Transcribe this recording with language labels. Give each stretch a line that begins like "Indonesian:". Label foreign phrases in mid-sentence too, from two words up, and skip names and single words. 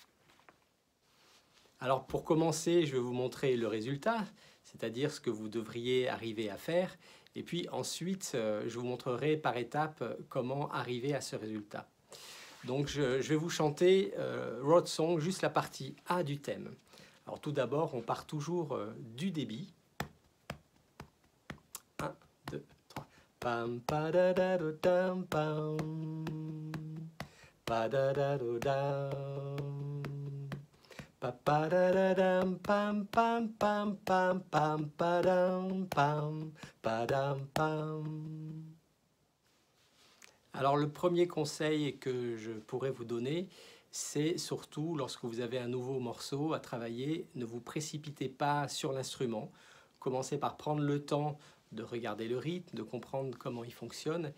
French: Alors pour commencer, je vais vous montrer le résultat, c'est-à-dire ce que vous devriez arriver à faire. Et puis ensuite, je vous montrerai par étapes comment arriver à ce résultat. Donc je vais vous chanter Road Song, juste la partie A du thème. Alors tout d'abord, on part toujours du débit. 1, 2, 3. Pam, pa da da do dam, pam. Pa da da do dam. Pa pa da da dam, pam pam pam pam pam padam pam padam pam. Alors le premier conseil que je pourrais vous donner, c'est surtout lorsque vous avez un nouveau morceau à travailler, ne vous précipitez pas sur l'instrument. Commencez par prendre le temps de regarder le rythme, de comprendre comment il fonctionne.